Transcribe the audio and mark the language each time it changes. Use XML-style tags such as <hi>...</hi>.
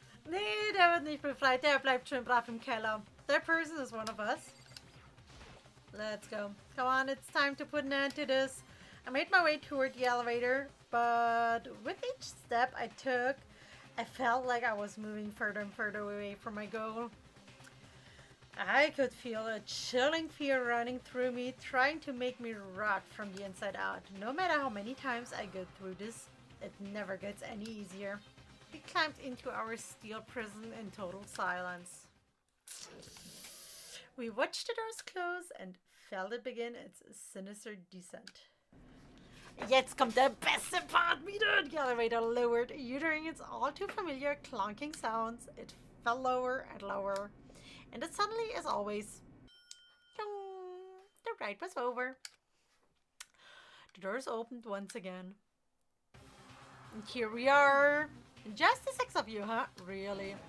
<de>Nee, der wird nicht befreit. Der bleibt schön brav im Keller.</de> <en>That person is one of us. Let's go. Come on, it's time to put an end to this. I made my way toward the elevator, but with each step I took, I felt like I was moving further and further away from my goal. I could feel a chilling fear running through me, trying to make me rot from the inside out. No matter how many times I go through this, it never gets any easier. We climbed into our steel prison in total silence. We watched the doors close and felt it begin its sinister descent.</en> <de>Jetzt kommt der beste Part wieder.</de> <en>The elevator lowered, uttering its all too familiar clonking sounds. It fell lower and lower. And then suddenly, as always, the ride was over. The doors opened once again. And here we are. Just the 6 of you, huh? Really?</en>